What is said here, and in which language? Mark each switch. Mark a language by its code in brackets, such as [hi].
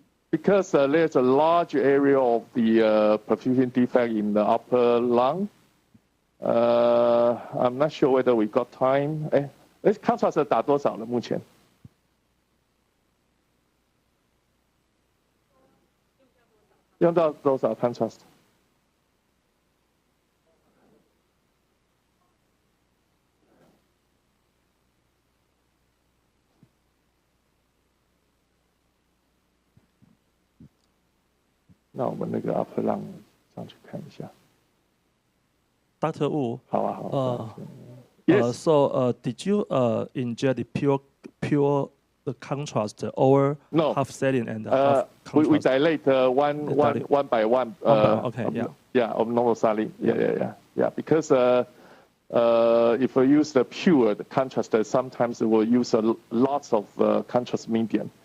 [en] Because there's a large area of the perfusion defect in the upper lung. I'm not sure whether we got time. [zh] contrast 打多少了？目前？用到多少 contrast？那我们那个 upper lung 上去看一下。 [en] Dr. Wu. [zh] 好啊，好。 [en] Yes. So did you inject the pure the contrast or no. half saline and half contrast? We dilate one by one. Okay. Yeah, of normal saline. Yeah. Because if we use the pure contrast, sometimes we'll use lots of contrast medium.